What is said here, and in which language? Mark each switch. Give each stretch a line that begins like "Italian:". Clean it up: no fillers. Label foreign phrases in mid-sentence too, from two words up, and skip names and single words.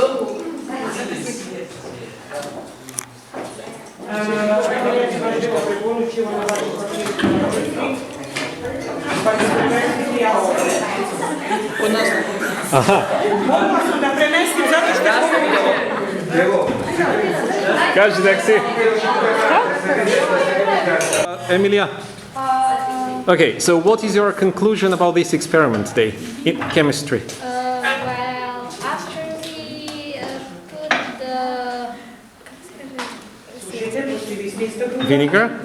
Serbian: Mogla sam da premestim zato što je Kaži da si. Emilia?
English: Okay, so what is your conclusion about this experiment today in chemistry? Well, after we put the Vinegar?